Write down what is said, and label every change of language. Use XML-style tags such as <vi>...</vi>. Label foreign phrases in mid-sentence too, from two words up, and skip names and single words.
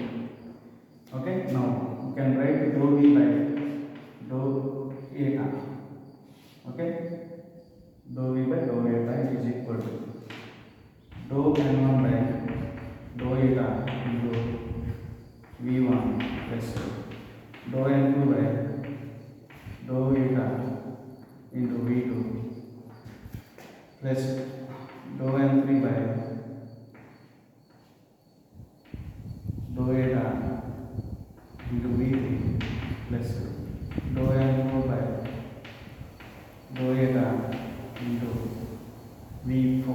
<en>Okay, now you can write dou v by dou eta. Okay, dou v by dou eta is equal to dou n1 by dou eta into v1 plus dou n2 by dou eta into v2 plus dou n3 by dou eta into v3 plus dou n4 by dou eta into v4.</en>